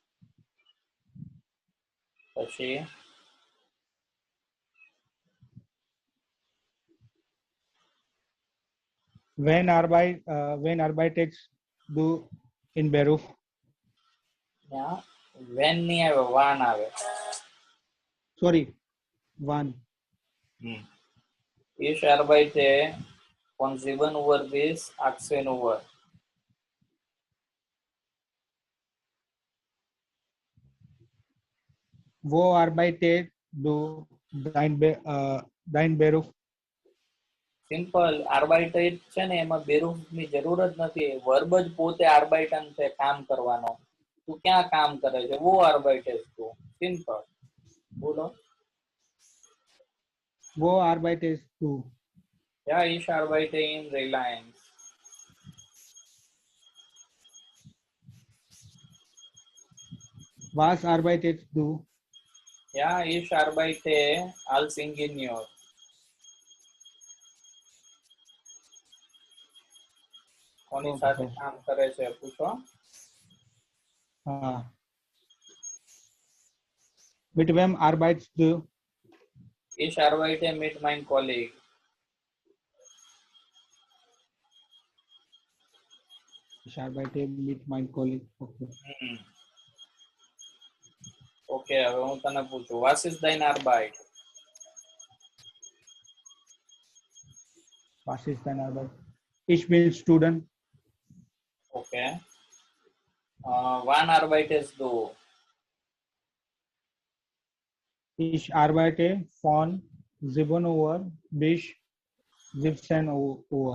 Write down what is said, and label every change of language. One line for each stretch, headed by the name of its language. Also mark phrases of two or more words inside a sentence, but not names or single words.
Gujarati: પછી
German: When arbeitest du in Beruf? ja,
Gujarati: when ની આવે વાન આવે.
German: Sorry, wann? Ich arbeite von 7 Uhr bis 18 Uhr. Wo arbeitest du dein Beruf?
Gujarati: સિમ્પલ આર્બાઇટેડ છે ને એમાં બેરૂફની જરૂર જ નથી, વર્બ જ પોતે આર્બાઇટન છે, કામ કરવાનો. તું ક્યાં કામ કરે છે?
German: Wo arbeitest du.
Gujarati: સિમ્પલ. બોલો.
German: Wo arbeitest du? Ja, ich arbeite in Reliance. Was arbeitest du? Ja, ich arbeite als Ingenieur.
Gujarati: કોની સાથે કામ કરે છે પૂછો.
German: Mit wem arbeitest du? Ich arbeite mit meinem Kollegen. Ich arbeite mit meinem Kollegen.
English: Okay.
Gujarati: ઓકે, હવે હું તને પૂછું,
German: was ist dein Arbeit? Was ist deine Arbeit? Ich bin Student. Okay. Wann arbeitest du? Ich arbeite von 7 Uhr bis 17 Uhr.